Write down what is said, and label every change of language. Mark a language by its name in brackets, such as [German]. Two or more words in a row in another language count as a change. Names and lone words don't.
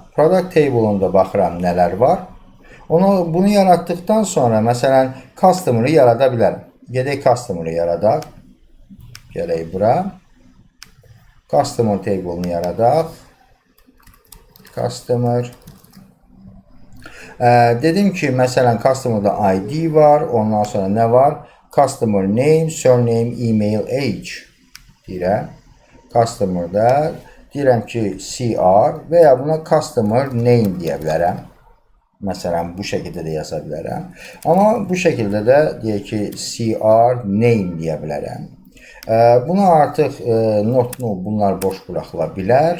[English] Product table'ında [Azerbaijani] baxıram nələr var. Bunu yaratdıqdan sonra məsələn customer'ı yarada bilərəm. Gedək customer'ı yaradaq. Gələk bura. [English] Customer table'ını [Azerbaijani] yaradaq. Customer. Dedim ki, məsələn customer'da ID var. Ondan sonra nə var? [English] Customer name, surname, email, age [Azerbaijani] deyirəm. Customer'da deyirəm ki, CR və ya buna [English] customer name [Azerbaijani] deyə bilərəm. Məsələn, bu şəkildə də yaza bilərəm. Amma bu şəkildə də deyək ki, [English] CR name [Azerbaijani] deyə bilərəm. Buna artıq [English] not null [Azerbaijani] bunlar boş buraxıla bilər.